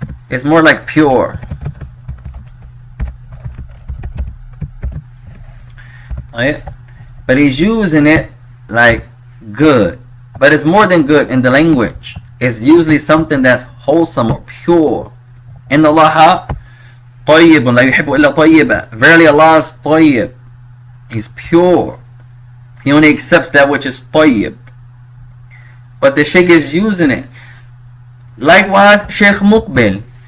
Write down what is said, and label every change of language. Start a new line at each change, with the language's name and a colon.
English: It's more like pure. Right? But he's using it like good. But it's more than good in the language. It's usually something that's wholesome or pure.
Arabic: In Allah, طيب لا يحب إلا طيبا.
English: Verily Allah is طيب. He's pure. He only accepts that which is طيب. But the Sheikh is using it. Likewise, Sheikh Muqbil.